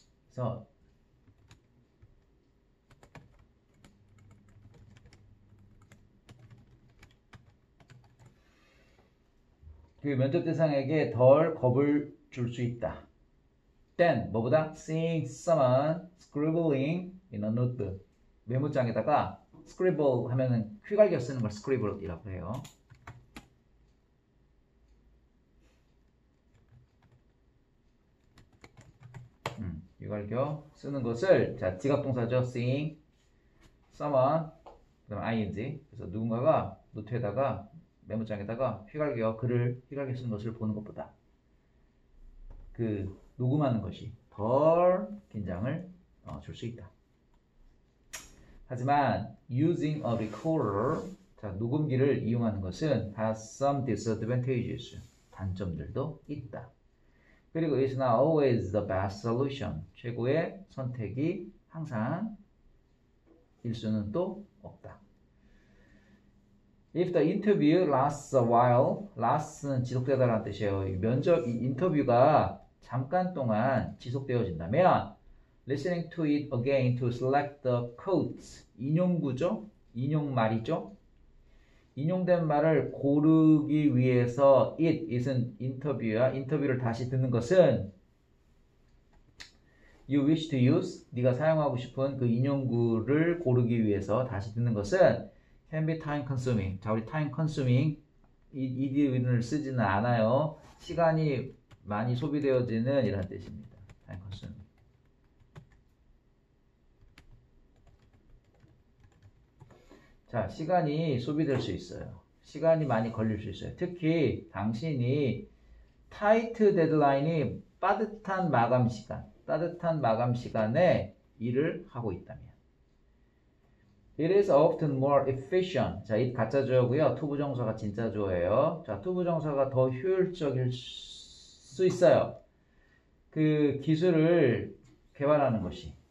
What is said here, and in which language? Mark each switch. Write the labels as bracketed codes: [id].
[ko] 그래서 그 면접 대상에게 덜 겁을 줄 수 있다. Then 뭐보다? [en] Seeing someone scribbling in a notebook. [ko] 메모장에다가 scribble 하면은 휘갈겨 쓰는 걸 scribble이라고 해요. 휘갈겨 쓰는 것을 자 지각동사죠. [en] seeing someone [ko] 그다음 ing 그래서 누군가가 노트에다가 메모장에다가 휘갈겨 글을 휘갈겨 쓰는 것을 보는 것보다 그 녹음하는 것이 덜 긴장을 줄 수 있다. 하지만 [en] using a recorder [ko] 자 녹음기를 이용하는 것은 [en] has some disadvantages [ko] 단점들도 있다. 그리고 [en] it's not always the best solution [ko] 최고의 선택이 항상 일 수는 또 없다. [en] If the interview lasts a while, last는 [ko] 지속되다라는 뜻이에요. 이 인터뷰가 잠깐 동안 지속되어진다면, [en] listening to it again to select the quotes, [ko] 인용구죠? 인용말이죠? 인용된 말을 고르기 위해서 it은 인터뷰야. 인터뷰를 다시 듣는 것은 [en] you wish to use, [ko] 네가 사용하고 싶은 그 인용구를 고르기 위해서 다시 듣는 것은 [en] can be time consuming. [ko] 자, 우리 time consuming ed를 쓰지는 않아요. 시간이 많이 소비되어지는 이런 뜻입니다. [en] time consuming. [ko] 자, 시간이 소비될 수 있어요. 시간이 많이 걸릴 수 있어요. 특히 당신이 타이트 데드라인이 빠듯한 마감 시간에 일을 하고 있다면. [en] It is often more efficient. [ko] 자, it 가짜 주어고요. 투부정사가 진짜 주어예요. 자, 투부정사가 더 효율적일 수 있어요. 그 기술을 개발하는 것이.